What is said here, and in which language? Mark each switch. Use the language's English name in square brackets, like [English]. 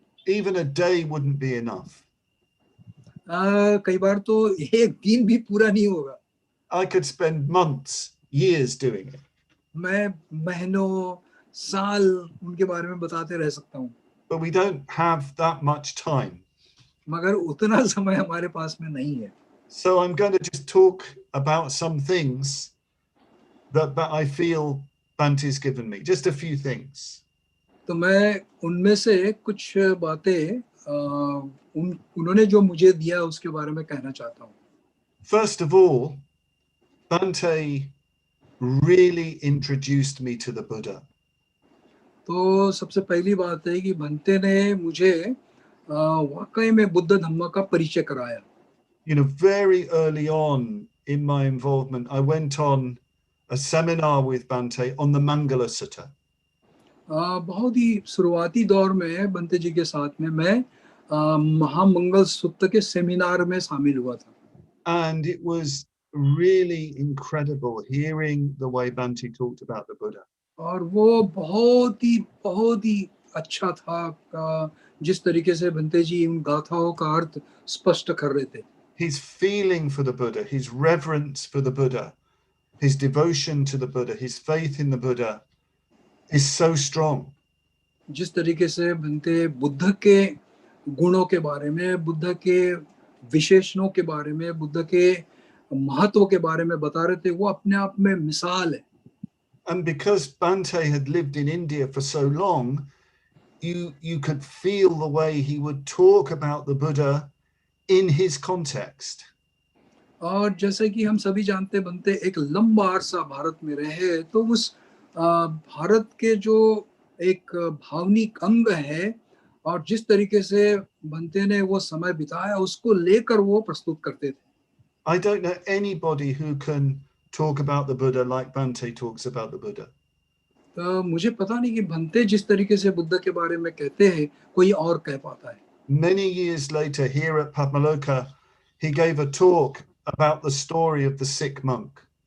[English] Even a day wouldn't be enough. [Hindi] कई बार तो एक दिन भी पूरा नहीं होगा. [English] I could spend months, years doing it. [Hindi] मैं महीनों साल उनके बारे में बताते रह सकता हूँ. [English] But we don't have that much time. [Hindi] मगर उतना समय हमारे पास में नहीं है. [English] So I'm going to just talk about some things that I feel Bhante's given me. Just a few things. [Hindi] तो मैं उनमें से कुछ बातें उन्होंने जो मुझे दिया उसके बारे में कहना चाहता हूँ. [English] First of all, Bhante really introduced me to the Buddha. [Hindi] तो सबसे पहली बात है कि भंते ने मुझे वाकई में बुद्ध धम्म का परिचय कराया. [English] You know, very early on in my involvement, I went on a seminar with Bhante on the Mangala Sutta. [Hindi] बहुत ही शुरुआती दौर में भंते जी के साथ में मैं महामंगल सूत्र के सेमिनार में शामिल हुआ था. [English] And it was really incredible hearing the way Bhante talked about the Buddha. [Hindi] और वो बहुत ही अच्छा था जिस तरीके से भंते जी उन गाथाओं का अर्थ स्पष्ट कर रहे थे. [English] His feeling for the Buddha, his reverence for the Buddha, his devotion to the Buddha, his faith in the Buddha is so strong. [Hindi] जिस तरीके से भंते बुद्ध के गुणों के बारे में, बुद्ध के विशेषणों के बारे में, बुद्ध के महत्व के बारे में बता रहे थे, वो अपने आप में मिसाल है. [English] And because Bhante had lived in India for so long, you could feel the way he would talk about the Buddha in his context. [Hindi] और जैसे कि हम सभी जानते बनते एक लंबा अरसा भारत में रहे, तो उस भारत के जो एक भावनिक अंग है और जिस तरीके से भंते ने वो समय बिताया उसको लेकर वो प्रस्तुत करते थे. [English] I don't know anybody who can talk about the Buddha like Bhante talks about the Buddha. [Hindi] तो मुझे पता नहीं कि भंते जिस तरीके से बुद्ध के बारे में कहते हैं कोई और कह पाता है. [English] Many years later, here at Padmavajra, he gave a talk about the story of the sick monk.